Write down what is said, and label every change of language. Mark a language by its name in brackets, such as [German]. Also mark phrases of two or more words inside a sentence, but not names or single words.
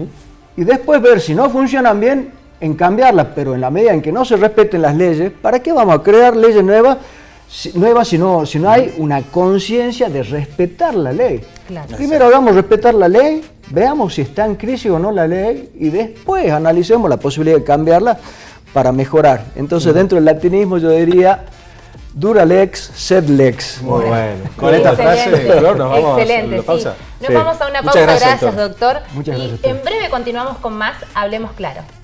[Spanish] y después ver si no funcionan bien en cambiarlas, pero en la medida en que no se respeten las leyes, ¿para qué vamos a crear leyes nuevas si no hay una conciencia de respetar la ley? Claro. Primero hagamos respetar la ley, veamos si está en crisis o no la ley y después analicemos la posibilidad de cambiarla para mejorar. Entonces dentro del latinismo yo diría [Latin] dura lex, sed lex. [Spanish] Muy bueno. Con esta frase, Excelente, Flor, nos vamos excelente, a la pausa. sí. Nos Sí. vamos a una Muchas pausa, gracias, gracias, doctor. Muchas Y gracias, doctor. en breve continuamos con más Hablemos Claro.